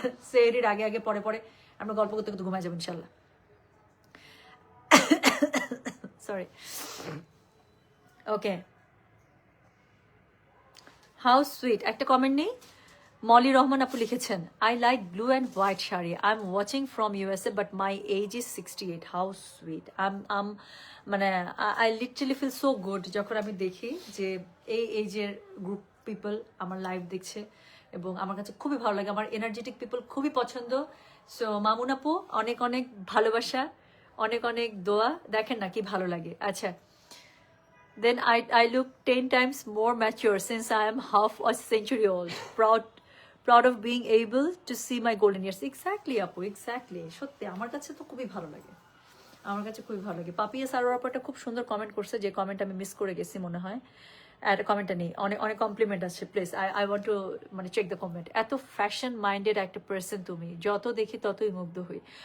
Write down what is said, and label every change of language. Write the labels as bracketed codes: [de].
[bn] সেহরির আগে আগে পরে পরে আমরা গল্প করতে করতে ঘুমায় যাবো ইনশাল্লাহ। [en] Sorry. Okay. How sweet. [bn] একটা কমেন্ট নেই, মলি রহমান আপু লিখেছেন, [en] I like blue and white [bn] sari. [en] I'm watching from USA but my age is 68. How sweet. [bn] মানে [en] I literally feel so good [bn] যখন আমি দেখি যে এই এজের গ্রুপ পিপল আমার লাইভ দেখছে, এবং আমার কাছে খুবই ভালো লাগে। আমার এনার্জেটিক পিপল খুবই পছন্দ। সো মামুন আপু, অনেক অনেক ভালোবাসা, অনেক অনেক দোয়া। দেখেন না কি ভালো লাগে। [en] আচ্ছা, then I look 10 times more mature since I am half a century old. Proud of being able to see my golden years. Exactly আপু, exactly. [bn] সত্যি আমার কাছে তো খুবই ভালো লাগে, আমার কাছে খুবই ভালো লাগে। পাপিয়া সারোয়ার আপু একটা খুব সুন্দর কমেন্ট করছে, যে কমেন্ট আমি মিস করে গেছি মনে হয়। আর কমেন্টটা নেই, অনেক অনেক কমপ্লিমেন্ট আসছে। [en] please I want to [bn] মানে [en] Check the comment. [bn] এত ফ্যাশন মাইন্ডেড একটা পার্সন তুমি, যত দেখি ততই মুগ্ধ হই।